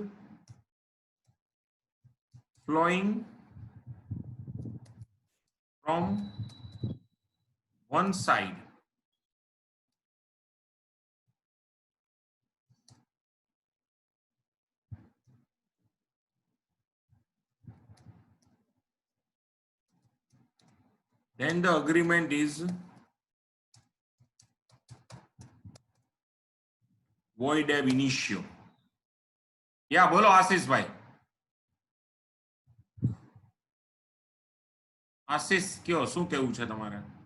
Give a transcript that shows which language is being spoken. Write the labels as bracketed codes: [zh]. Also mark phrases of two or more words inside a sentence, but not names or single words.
[en] flowing from one side, then the agreement is void [la] ab initio. [en] Yeah, [gu] બોલો આશીષ ભાઈ. આશીષ કયો, શું કેવું છે તમારે?